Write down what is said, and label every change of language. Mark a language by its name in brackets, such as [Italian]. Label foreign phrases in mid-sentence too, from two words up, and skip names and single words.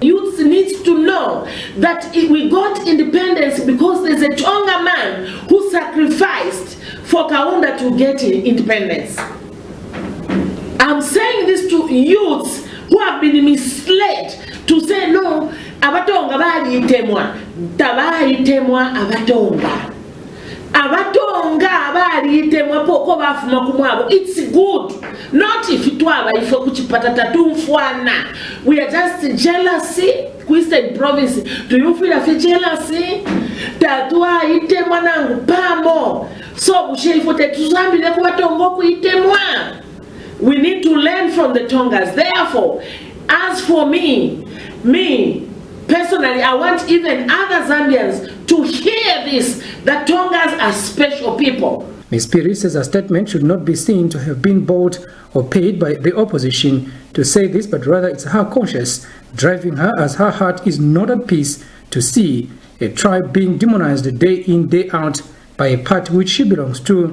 [English] Youth needs to know that we got independence because there's a Tonga man who sacrificed for Kaunda to get independence. I'm saying this to youths who have been misled to say no, [Bemba] abatonga bali itemwa, tabali itemwa abatonga. Abatonga bali itemwa poko bafuma kumwabo. [English] It's good. Not if [Bemba] itwaba ifo kuchipata tatumfwana. [English] We are just jealousy. Eastern Province. Do you feel a jealousy? [Bemba] Tatua itemwa nangu pamo. So bushefo tetuzambi ne kubatongo ku itemwa. [English] We need to learn from the Tongas. Therefore, as for me personally, I want even other Zambians to hear this, that Tongas are special people. Ms. Piri says a statement should not be seen to have been bought or paid by the opposition to say this, but rather it's her conscience driving her, as her heart is not at peace to see a tribe being demonized day in, day out by a party which she belongs to.